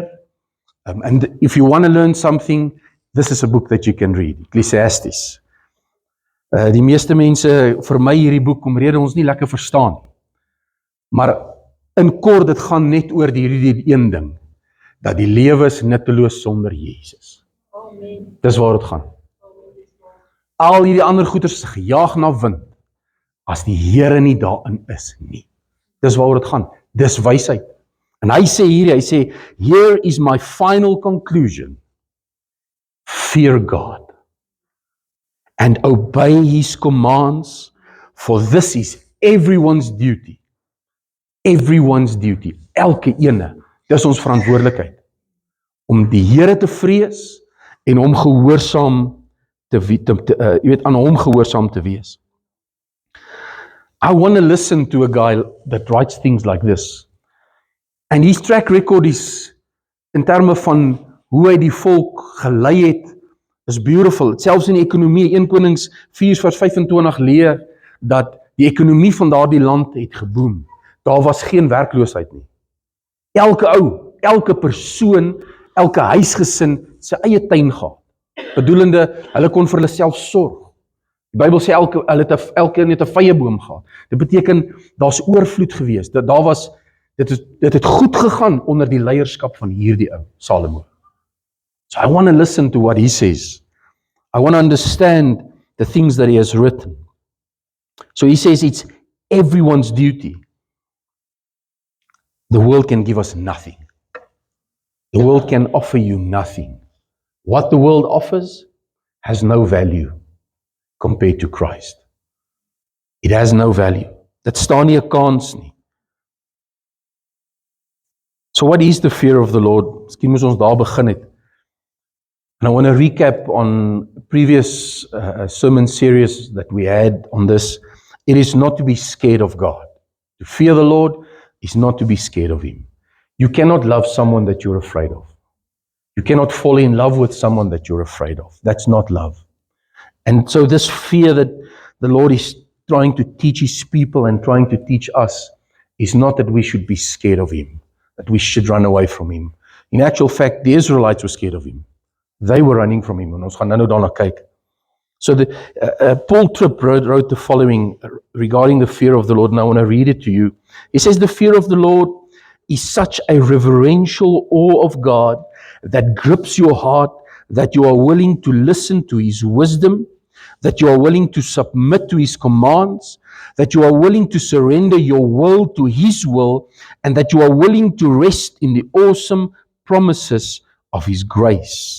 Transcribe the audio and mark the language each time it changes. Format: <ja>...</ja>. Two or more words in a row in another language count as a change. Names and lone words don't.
<en>And if you want to learn something, this is a book that you can read. Ecclesiastes.</en> <af>Die meeste mense vermy hierdie boek omrede ons nie lekker verstaan. Maar in kort, dit gaan net oor hierdie een ding, dat die lewe is nutteloos sonder Jesus. Amen. Dis waar dit gaan. Al hierdie ander goeders is gejaag na wind, as die Here nie daarin is nie. Dis waar dit gaan. Dis wysheid. En hy sê,</af> <en>here is my final conclusion. Fear God and obey his commands, for this is everyone's duty. Everyone's duty.</en> <af>Elke ene. Dis ons verantwoordelikheid. Om die Here te vrees en hom gehoorsaam aan hom gehoorsaam te wees.</af> <en>I want to listen to a guy that writes things like this. And his track record is,</en> <af>in terme van hoe hy die volk gelei het,</af> <en>is beautiful.</en> <af>Selfs in die ekonomie, 1 Konings 4 vers 25 leer, dat die ekonomie van daardie land het geboom. Daar was geen werkloosheid nie. Elke ou, elke persoon, elke huisgesin, sy eie tuin gehad. Bedoelende, hulle kon vir hulle self sorg. Die Bybel sê elkeen het 'n vyeboom gehad. Dit beteken, daar's oorvloed gewees. Dit het goed gegaan onder die leierskap van hierdie ou, Salomo.</af> <en>So I want to listen to what he says. I want to understand the things that he has written. So he says it's everyone's duty. The world can give us nothing. The world can offer you nothing. What the world offers has no value compared to Christ. It has no value.</en> <af>Dit staan nie 'n kans nie.</af> <en>So what is the fear of the Lord?</en> <af>Miskien moet ons daar begin het.</af> <en>And I want to recap on previous sermon series that we had on this. It is not to be scared of God. To fear the Lord is not to be scared of him. You cannot love someone that you're afraid of. You cannot fall in love with someone that you're afraid of. That's not love. And so this fear that the Lord is trying to teach his people and trying to teach us is not that we should be scared of him, that we should run away from him. In actual fact, the Israelites were scared of him. They were running from him.</en> <af>En ons gaan nou daarna kyk.</af> <en>So Paul Tripp wrote the following regarding the fear of the Lord, and I want to read it to you. He says, the fear of the Lord is such a reverential awe of God that grips your heart, that you are willing to listen to his wisdom, that you are willing to submit to his commands, that you are willing to surrender your will to his will, and that you are willing to rest in the awesome promises of his grace.</en>